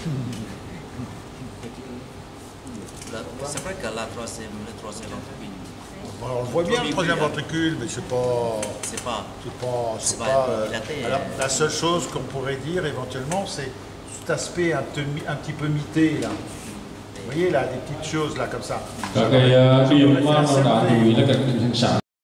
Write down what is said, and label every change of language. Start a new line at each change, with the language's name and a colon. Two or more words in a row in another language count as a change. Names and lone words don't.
French: C'est vrai que le troisième ventricule, bon, on le voit bien le troisième ventricule, mais c'est pas... c'est pas dilaté. Alors, la seule chose qu'on pourrait dire éventuellement, c'est cet aspect un petit peu mité là. Vous voyez là, des petites choses là comme ça.
Vietnamese: Các cái điểm mà nó đã chú ý là các cái xương sáng